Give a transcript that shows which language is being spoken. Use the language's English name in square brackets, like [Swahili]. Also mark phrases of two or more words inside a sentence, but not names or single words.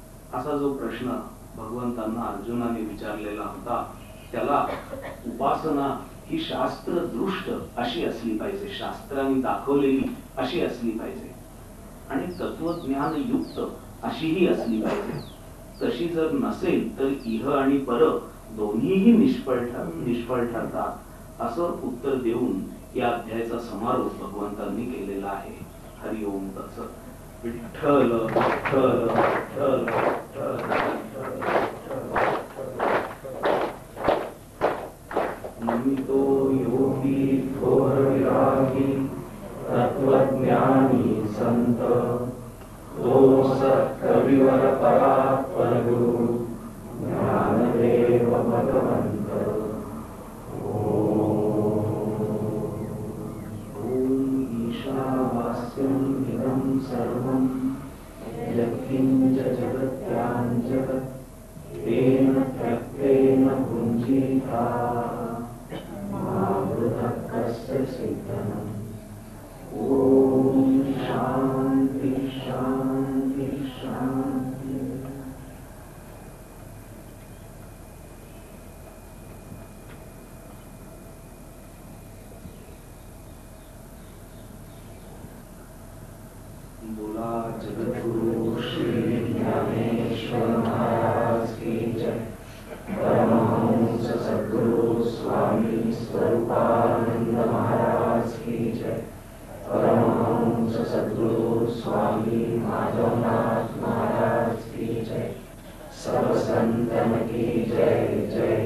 [Marathi] असा जो प्रश्न भगवंतांना अर्जुनाने विचारलेला होता, त्याला उपासना ही शास्त्रदृष्ट अशी असली पाहिजे, शास्त्रांनी दाखवलेली अशी असली पाहिजे आणि तत्वज्ञान युक्त अशीही असली पाहिजे. तशी जर नसेल तर इह आणि पर दोन्हीही निष्फळ ठरतात असं उत्तर देऊन या अध्यायाचा समारोप भगवंतांनी केलेला आहे. [Sanskrit] हरि ओम तत्सत. [Marathi] विठ्ठल विठ्ठल विठ्ठल नमितो योगी थोर विरागी तत्वज्ञानी संत तो सत्कविवर परात्पर गुरु ज्ञानदेव भगवंत. [Sanskrit] ओम ईशावास्यं इदं सर्वं यत्किंच जगत्यां जगत् तेन त्यक्तेन भुञ्जीता मा वृथा कस्य सिद्धनम्. ओम शांति शांति शांति. [Marathi] बोला जगद्गुरु श्री ज्ञानेश्वर महाराज [Hindi] की जय. परमहंस सद्गुरु स्वामी स्वरूपानंद महाराज की जय. परमहंस सद्गुरु स्वामी माधवनाथ महाराज की जय. सब संतन की जय.